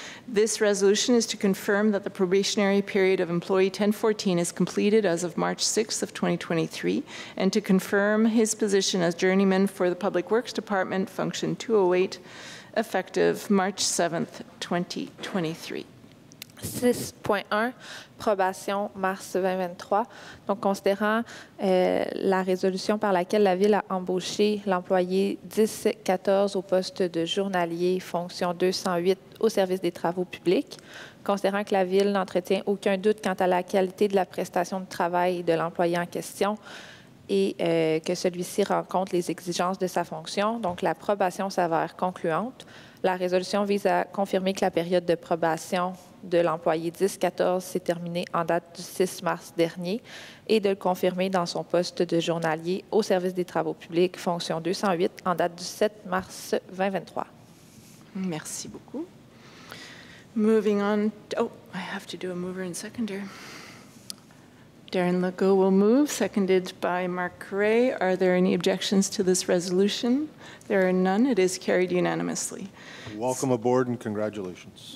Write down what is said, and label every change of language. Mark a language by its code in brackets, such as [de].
[en] This resolution is to confirm that the probationary period of employee 1014 is completed as of March 6th of 2023, and to confirm his position as journeyman for the Public Works Department, function 208, effective March 7th, 2023. [fr] 6.1, probation mars 2023. Donc, considérant la résolution par laquelle la Ville a embauché l'employé 1014 au poste de journalier, fonction 208 au service des travaux publics, considérant que la Ville n'entretient aucun doute quant à la qualité de la prestation de travail de l'employé en question et que celui-ci rencontre les exigences de sa fonction. Donc, la probation s'avère concluante. La résolution vise à confirmer que la période de probation de l'employé 1014 s'est terminée en date du 6 mars dernier et de le confirmer dans son poste de journalier au service des travaux publics, fonction 208, en date du 7 mars 2023. Merci beaucoup. [en] Moving on. Oh, I have to do a mover and seconder. Darren Legault will move, seconded by Mark Correa. Are there any objections to this resolution? There are none. It is carried unanimously. Welcome aboard and congratulations.